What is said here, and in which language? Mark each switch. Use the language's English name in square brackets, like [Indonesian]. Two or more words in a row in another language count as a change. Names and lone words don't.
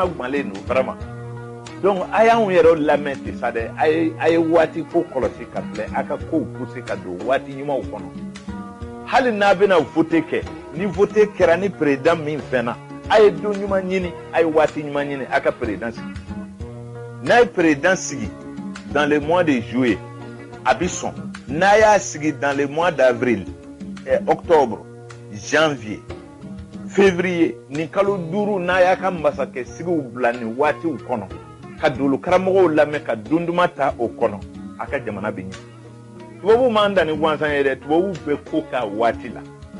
[Bambara] ganlen don vraiment donc a y'anw yɛrɛ lamɛn ten sa dɛ a ye waati ko kɔlɔsi ka filɛ a ka kow pousser ka don waati ɲumanw kɔnɔ hali n'a bɛna voter kɛ ni voter kɛra ni président min fɛnna a ye don ɲuman ɲini a ye waati ɲuman ɲini a ka président sigi n'a ye président sigi [French] dans le mois de juillet [Bambara] a bi sɔn n'a y'a sigi [French] dans le mois d'avril octobre janvier février [Bambara] nin kalo 5 n'a y'a ka masakɛ sigiw bila nin waatiw kɔnɔ ka dolo karamɔgɔw lamɛn ka don duman ta o kɔnɔ a ka jamana bɛ ɲɛ tubabuw m'an dan ni gansan ye dɛ tubabuw bɛ ko k'a waati la